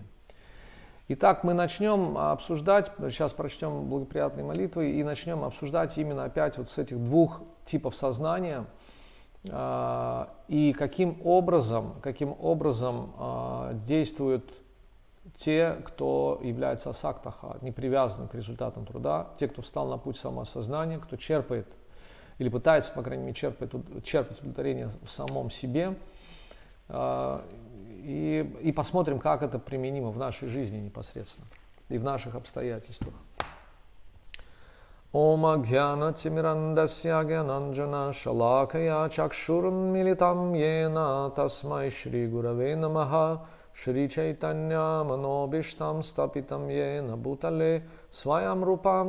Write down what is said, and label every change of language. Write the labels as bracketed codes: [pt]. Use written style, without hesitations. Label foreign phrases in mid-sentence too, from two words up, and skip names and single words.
[ru] Итак, мы начнем обсуждать, сейчас прочтем благоприятные молитвы и начнем обсуждать именно опять вот с этих двух типов сознания и каким образом действуют те, кто является асактаха, непривязанным к результатам труда, те, кто встал на путь самоосознания, кто черпает или пытается, по крайней мере, черпать удовлетворение в самом себе. И посмотрим, как это применимо в нашей жизни непосредственно и в наших обстоятельствах. [sa] ॐ अज्ञान तिमिरान्धस्य ज्ञानाञ्जन शलाकया चक्षुरुन् मीलितम् येन तस्मै श्री गुरवे नमः श्री चैतन्य मनोऽभीष्टम् स्थापितम् येन भूतले स्वयम् रूपम्